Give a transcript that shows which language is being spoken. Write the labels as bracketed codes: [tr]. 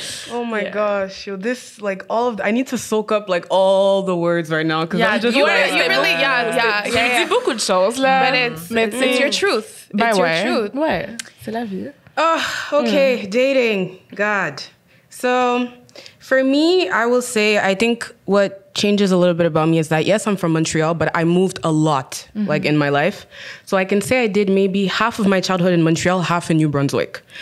[en] Oh my gosh, yo, this like all of I need to soak up like all the words right now because I'm just you like, really, [fr] J'ai dit beaucoup de choses, là. [en] But it's your truth. It's your truth. [fr] Ouais, c'est la vie. [en] Okay, dating. God. So for me, I will say, I think what changes a little bit about me is that, yes, I'm from Montreal, but I moved a lot, like in my life. So I can say I did maybe half of my childhood in Montreal, half in New Brunswick.